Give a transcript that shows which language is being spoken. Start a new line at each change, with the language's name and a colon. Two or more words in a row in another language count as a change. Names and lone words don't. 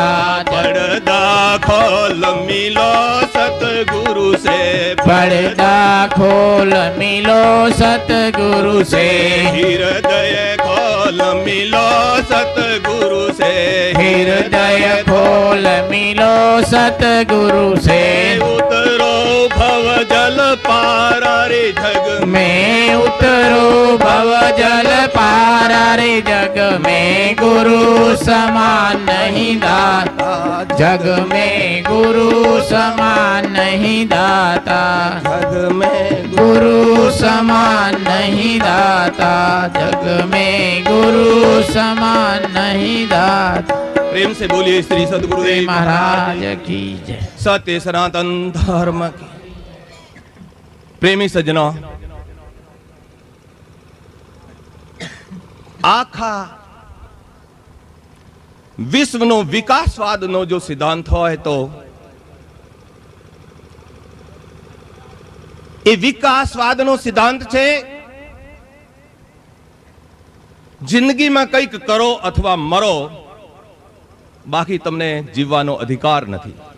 Hindi: पर्दा खोल मिलो सतगुरु से, पर्दा खोल मिलो सतगुरु से, हृदय खोल मिलो सतगुरु से, हृदय खोल मिलो सतगुरु से, उतरो भव जल पार रे जग में उतरो भव जल पार रे जग में, गुरु समान नहीं दाता, जग में गुरु समान नहीं दाता, जग में गुरु समान नहीं दाता, जग में गुरु समान नहीं दाता। प्रेम से बोलिए श्री सद्गुरुदेव महाराज की जय। सत्य सनातन धर्म की। प्रेमी सज्जनों,
Gujarati: આખા વિશ્વનો વિકાસવાદનો જો સિદ્ધાંત હોય તો એ વિકાસવાદનો સિદ્ધાંત છે જિંદગીમાં કંઈક કરો અથવા મરો, બાકી તમને જીવવાનો અધિકાર નથી.